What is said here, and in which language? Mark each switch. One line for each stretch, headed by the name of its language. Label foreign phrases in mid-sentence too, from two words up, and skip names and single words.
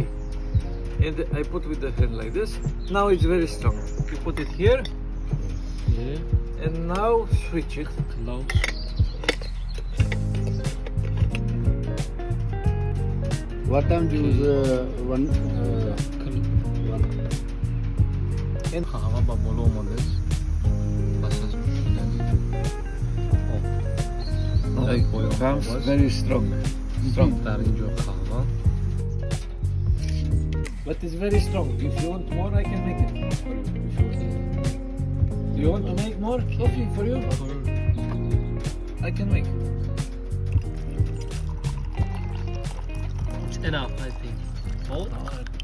English: And I put with the hand like this. Now it's very strong. You put it here, Yeah. and now switch it. Close. what time you use one
Tajik: Қаҳва ба боло омадааст. Пас аз нӯшидани.
English: Comes very strong. Strong.
Tajik: Дар ин ҷо қаҳва.
English: But it's very strong. If you want more, I can make it for you. Do you want to make more coffee for you? I can make it. It's enough, I think.